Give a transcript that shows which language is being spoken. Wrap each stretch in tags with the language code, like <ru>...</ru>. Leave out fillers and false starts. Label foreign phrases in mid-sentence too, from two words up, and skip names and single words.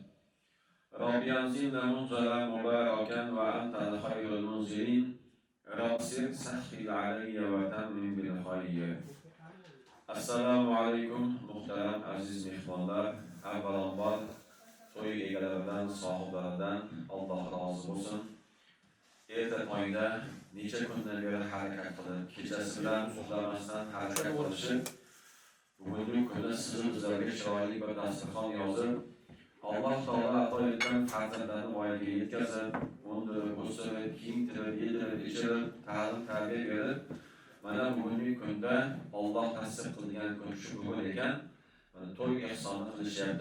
<ar>رب أنزلنا منزلا مباركا وأنت خير المنزلين. رب سهل علي وتمم بالخير. السلام عليكم</ar> <uz>muhtaram aziz mehmonlar. Avvalambor to'y egalaridan, sohiblaridan Alloh rozi bo'lsin. Erta tongda necha kundan beri harakat qilib, kechasi bilan uxlamasdan harakat qilishib, bugungi kunda sizni bizlarga chiroyli bir dasturxon yozib, Alloh taolo ato etgan farzandlarni voyaga yetkazib, undirib, o'stirib, kiyintirib, yedirib, ichirib, ta'lim-tarbiya berib, mana bugungi kunda Alloh nasib qilgan kun shu bugun ekan, mana to'y ehsonni qilishyapti.</uz>